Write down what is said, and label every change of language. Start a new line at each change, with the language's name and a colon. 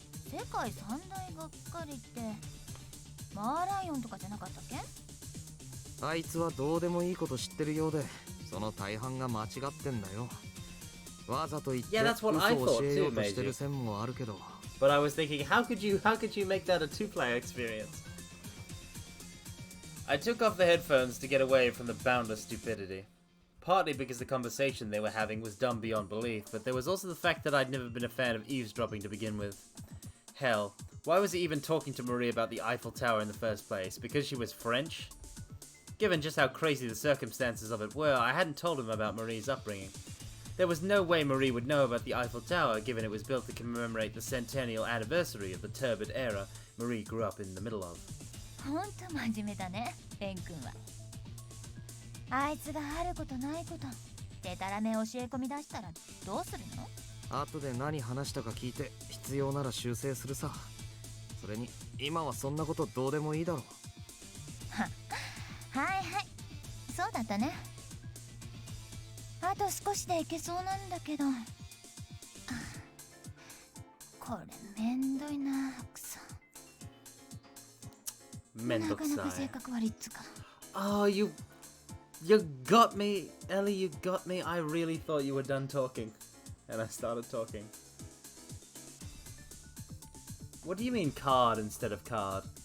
Japanese: 世界三大がっかりってマーライオンとかじゃなかったっけ？あいつはどうでもいいこと知ってるようで、その大半が間違ってんだよ。わざと言って嘘を教えようとしてる線もあるけど。
English: But I was thinking, how could you make that a two-player experience? I took off the headphones to get away from the boundless stupidity. Partly because the conversation they were having was dumb beyond belief, but there was also the fact that I'd never been a fan of eavesdropping to begin with. Hell, why was he even talking to Marie about the Eiffel Tower in the first place? Because she was French? Given just how crazy the circumstances of it were, I hadn't told him about Marie's upbringing. There was no way Marie would know about the Eiffel Tower, given it was built to commemorate the centennial anniversary of the turbid era Marie grew up in the middle of.
Japanese: ほんと真面目だね、レン君は。あいつがあることないことでたらめ教え込み出したらどうするの？後で何話したか聞いて必要なら修正するさ。それに今はそんなことどうでもいいだろう。はいはい、そうだったね。あと少しでいけそうなんだけど、これめんどいな、くそ。なかなか性格悪いっつか。
English: Oh, you got me, Ellie, you got me. I really thought you were done talking. And I started talking. What do you mean card instead of card?